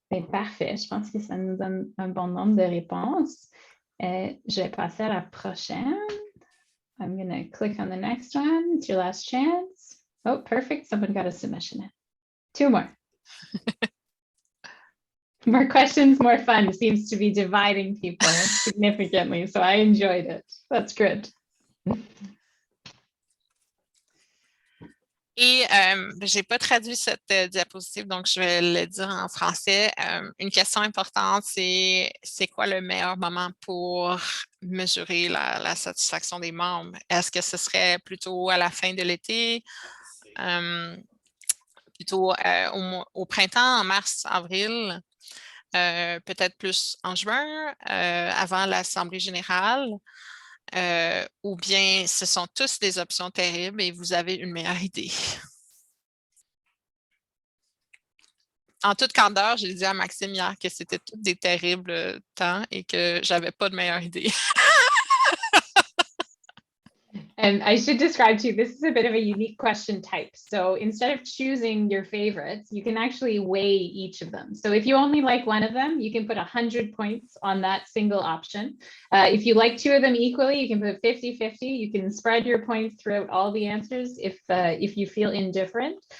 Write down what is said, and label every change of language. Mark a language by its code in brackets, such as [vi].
[fr] Parfait, je pense que ça nous donne un bon nombre de réponses. Je vais passer à la prochaine. [en] I'm going to click on the next one. It's your last chance. Oh, perfect. Someone got a submission in. 2 more. More questions, more fun seems to be dividing people significantly. So I enjoyed it. That's good. [fr] Et je n'ai pas traduit cette diapositive, donc je vais le dire en français. Une question importante, c'est quoi le meilleur moment pour mesurer la satisfaction des membres? Est-ce que ce serait plutôt à la fin de l'été, plutôt au printemps, en mars, avril, peut-être plus en juin, avant l'Assemblée générale? Ou bien ce sont tous des options terribles et vous avez une meilleure idée. En toute candeur, j'ai dit à Maxime hier que c'était tous des terribles temps et que j'avais pas de meilleure idée. [en] And I should describe to you, this is a bit of a unique question type. So instead of choosing your favorites, you can actually weigh each of them. So if you only like one of them, you can put 100 points on that single option. If you like 2 of them equally, you can put 50-50. You can spread your points throughout all the answers if you feel indifferent.